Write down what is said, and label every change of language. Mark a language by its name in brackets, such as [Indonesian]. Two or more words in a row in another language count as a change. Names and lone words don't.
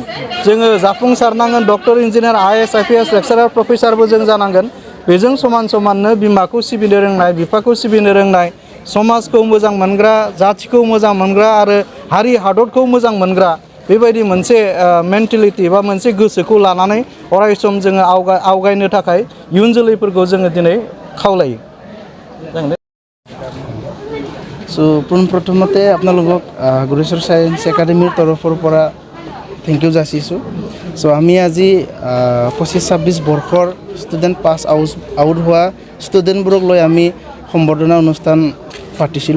[Bodo] जोङो जाफुंसारनांगोन [English] doctor engineer IAS IPS lecturer professor [Bodo] जों जानांगोन बेजों समाननो बिमाखौ सिबिनो रोंनाय बिफाखौ सिबिनो रोंनाय समाजखौ मोजां मोनग्रा जाथिखौ मोजां मोनग्रा आरो हारि हादरखौ मोजां मोनग्रा बेबायदि मोनसे मेन्टेलिटि बा मोनसे गोसोखौ लानानै अरायसम जोङो आवगायनो थाखाय इयुन जोलैफोरखौ जोङो दिनै खावलायो। स' [Assamese] সো পোনপ্ৰথমতে আপোনালোকক গোৰেশ্বৰ চায়েন্স একাডেমীৰ তৰফৰ পৰা [English] thank you [Assamese] যাচিছোঁ। সো আমি আজি 25-26 বৰ্ষৰ [English] student pass out [Assamese] হোৱা ষ্টুডেণ্টবোৰক লৈ আমি সম্বৰ্ধনা অনুষ্ঠান পাতিছিলোঁ।